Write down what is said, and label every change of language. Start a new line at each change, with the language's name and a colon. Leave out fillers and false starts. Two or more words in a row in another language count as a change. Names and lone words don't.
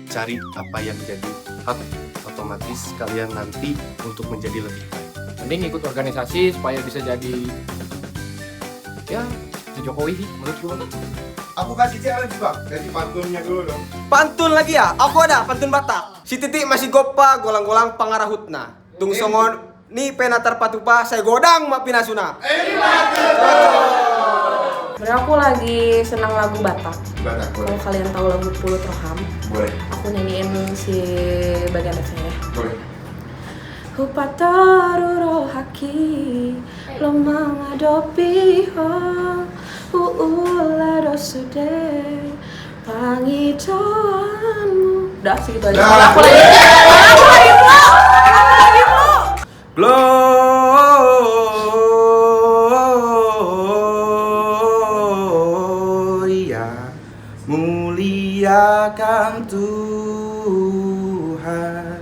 Indonesian: Cari apa yang jadi hak otomatis kalian nanti untuk menjadi lebih baik. Mending ikut organisasi supaya bisa jadi ya si Jokowi sih menurut gue. Aku kasih challenge bang, dari pantunnya dulu dong. Pantun lagi ya? Aku ada pantun Batak.
Batak Toba: Si titik masih gopa, golang-golang pangarahutna. Tung songon ni penatar patupa, saya godang mak pinasuna.
Indonesian: Sebenarnya aku lagi senang lagu Batak. Batak, boleh. Kalau kalian tahu lagu Pulut Roham, Boleh. aku nyanyiin si bagian refnya. Boleh.
Batak Toba: Hupataru rohaki lo mengadopi ho uula dosude pangitoanmu.
Indonesian: Udah segitu aja. Aku lagi Gloria, muliakan Tuhan.